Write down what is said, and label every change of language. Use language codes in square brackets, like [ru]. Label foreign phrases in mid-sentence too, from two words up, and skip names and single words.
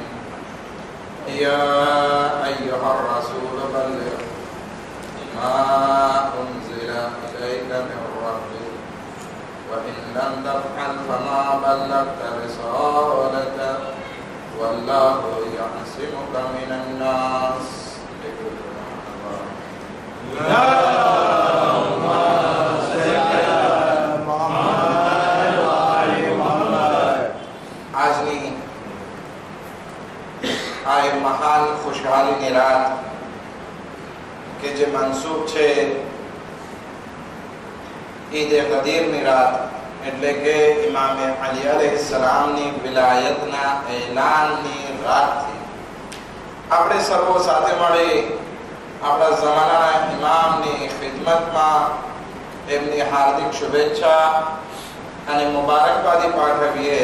[ar] يا أيها الرسول بلغ ما أنزل إليك من ربك وإن لم تفعل فما بلغت رسالته والله يعصمك من الناس. اللهم صل على محمد وآل محمد. [gu] આજની આ મહાન ખુશહાલીની રાત કે જે મનસૂબ છે ઈદ ગદીરની રાત, એટલે કે ઇમામ અલી અલૈહિસ્સલામની વિલાયતના એલાનની રાતથી આપણે સર્વો સાથે મળી આપણા જમાનાના ઇમામની ખિદમતમાં એમની હાર્દિક શુભેચ્છા અને મુબારકબાદી પાઠવીએ.